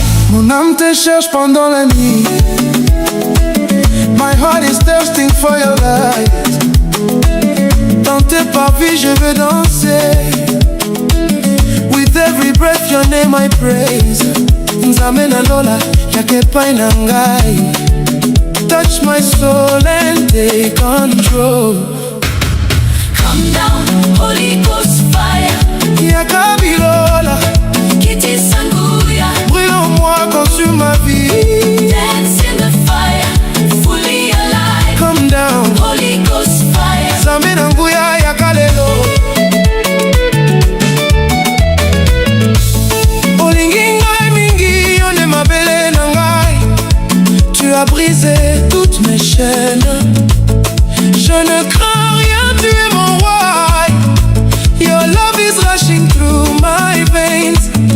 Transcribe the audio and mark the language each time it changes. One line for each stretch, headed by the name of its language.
French: Mon âme te cherche pendant la nuit.
English: My heart is thirsting for your light.
French: Dans tes parvis je veux danser.
English: With every breath your name I praise.
Lingala: Nzambe na lola, yaka epai na ngai.
English: Touch my soul and take control. Come down, Holy Ghost fire.
Lingala: Yaka bilola, Kiti sanguya.
French: brûle en moi, consume ma vie.
English: Dance in the fire, fully alive. Come down, Holy Ghost fire.
Lingala: Nzambe na nguya yaka lelo. Olingi ngai mingi, yo nde mabele na ngai.
French: Tu as brisé toutes mes chaînes. Je ne crains rien, tu es mon roi.
English: Your love is rushing through my veins.